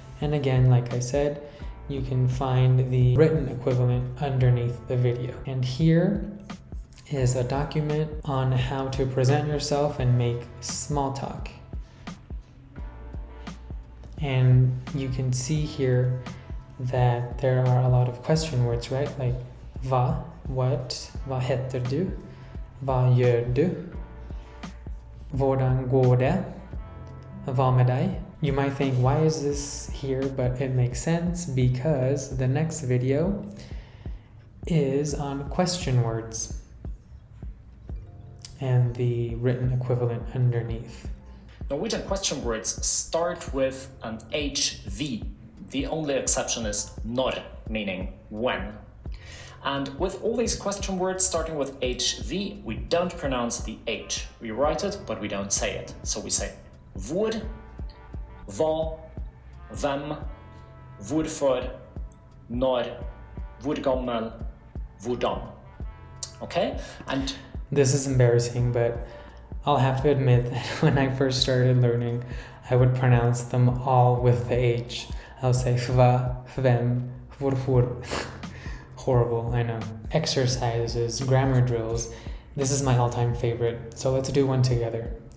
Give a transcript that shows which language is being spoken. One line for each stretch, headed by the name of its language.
English: And again, like I said, you can find the written equivalent underneath the video. And here is a document on how to present yourself and make small talk. And you can see here that there are a lot of question words, right?
Norwegian: Like hva, what, hva heter du, hva gjør du, hvordan går det, hva med deg?
English: You might think, why is this here? But it makes sense because the next video is on question words and the written equivalent underneath. Norwegian question words start with an HV. The only exception is når, meaning when. And with all these question words starting with HV, we don't pronounce the H. We write it, but we don't say it. So we say
Norwegian: hvor, hva, hvem, hvorfor, når, hvor gammel, hvordan.
English: Okay? And this is embarrassing, but I'll have to admit that when I first started learning, I would pronounce them all with the H. I'll say
Norwegian: hva, hvem, hvorfor.
English: Horrible, I know. Exercises, grammar drills. This is my all-time favorite, so let's do one together.